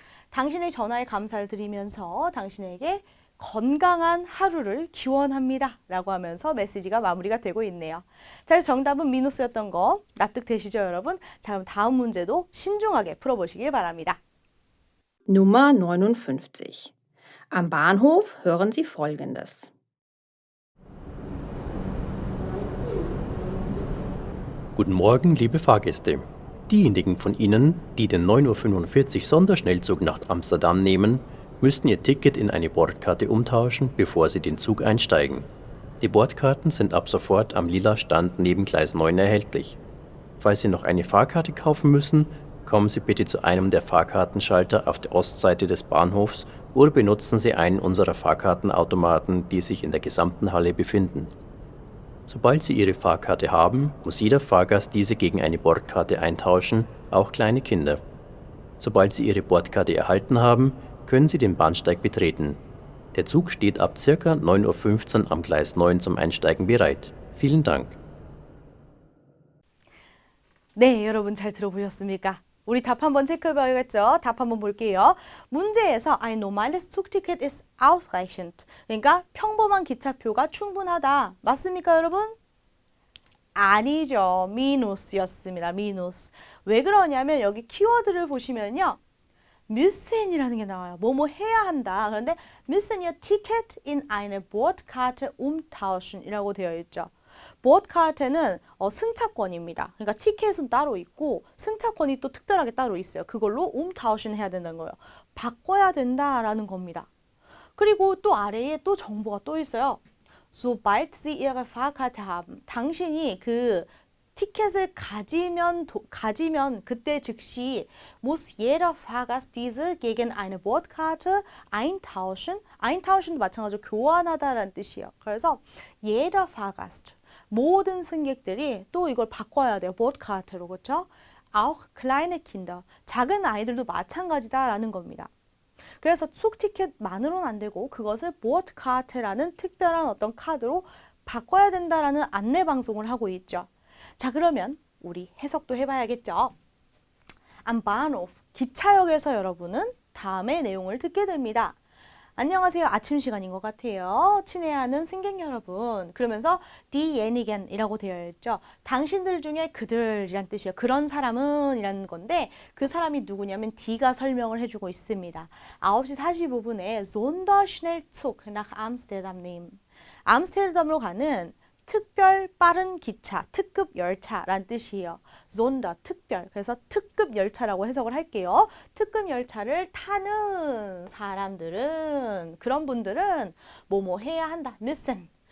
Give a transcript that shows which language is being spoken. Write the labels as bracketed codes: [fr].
[ko] 당신의 전화에 감사를 드리면서 당신에게 건강한 하루를 기원합니다 라고 하면서 메시지가 마무리가 되고 있네요. 자, 그래서 정답은 미누스였던 거 납득되시죠 여러분? 자, 그럼 다음 문제도 신중하게 풀어보시길 바랍니다. [de] Nummer 59. Am Bahnhof hören Sie Folgendes. Guten Morgen, liebe Fahrgäste. Diejenigen von Ihnen, die den 9:45 Uhr Sonderschnellzug nach Amsterdam nehmen, müssten Ihr Ticket in eine Bordkarte umtauschen, bevor Sie den Zug einsteigen. Die Bordkarten sind ab sofort am lila Stand neben Gleis 9 erhältlich. Falls Sie noch eine Fahrkarte kaufen müssen, kommen Sie bitte zu einem der Fahrkartenschalter auf der Ostseite des Bahnhofs oder benutzen Sie einen unserer Fahrkartenautomaten, die sich in der gesamten Halle befinden. Sobald Sie Ihre Fahrkarte haben, muss jeder Fahrgast diese gegen eine Bordkarte eintauschen, auch kleine Kinder. Sobald Sie Ihre Bordkarte erhalten haben, können Sie den Bahnsteig betreten. Der Zug steht ab ca. 9:15 Uhr am Gleis 9 zum Einsteigen bereit. Vielen Dank. [ko] 네, 여러분 잘 들어보셨습니까? 우리 답 한번 체크해봐야겠죠? 답 한번 볼게요. 문제에서 [de] ein normales Zugticket ist ausreichend. [ko] 그러니까 평범한 기차표가 충분하다. 맞습니까, 여러분? 아니죠. 미누스였습니다. 미누스. 왜 그러냐면 여기 키워드를 보시면요. müssen이라는 게 나와요. 뭐뭐 해야 한다. 그런데 [de] müssen ihr Ticket in eine Bordkarte umtauschen [ko] 이라고 되어 있죠. 보드카르테는 승차권입니다. 그러니까 티켓은 따로 있고 승차권이 또 특별하게 따로 있어요. 그걸로 umtauschen 해야 된다는 거예요. 바꿔야 된다라는 겁니다. 그리고 또 아래에 또 정보가 또 있어요. [de] Sobald Sie Ihre Fahrkarte haben. [ko] 당신이 그 티켓을 가지면 그때 즉시 [de] muss jeder Fahrgast diese gegen eine Bordkarte eintauschen. [ko] eintauschen도 마찬가지로 교환하다라는 뜻이에요. 그래서 jeder Fahrgast, 모든 승객들이 또 이걸 바꿔야 돼요. Bordkarte로, 그렇죠? [de] Auch kleine Kinder, [ko] 작은 아이들도 마찬가지다라는 겁니다. 그래서 쑥티켓만으로는 안 되고 그것을 Bordkarte라는 특별한 어떤 카드로 바꿔야 된다라는 안내 방송을 하고 있죠. 자, 그러면 우리 해석도 해봐야겠죠. Am Bahnhof, 기차역에서 여러분은 다음의 내용을 듣게 됩니다. 안녕하세요. 아침 시간인 것 같아요. 친애하는 승객 여러분. 그러면서 diejenigen 이라고 되어 있죠. 당신들 중에 그들이란 뜻이에요. 그런 사람은 이라는 건데 그 사람이 누구냐면 D가 설명을 해주고 있습니다. 9시 45분에 [de] Sonderschnellzug nach Amsterdam nehmen. [ko] 암스테르담으로 가는 특별 빠른 기차, 특급 열차란 뜻이에요. Sonder, 특별. 그래서 특급 열차라고 해석을 할게요. 특급 열차를 타는 사람들은, 그런 분들은 뭐뭐 해야 한다. [de] müssen.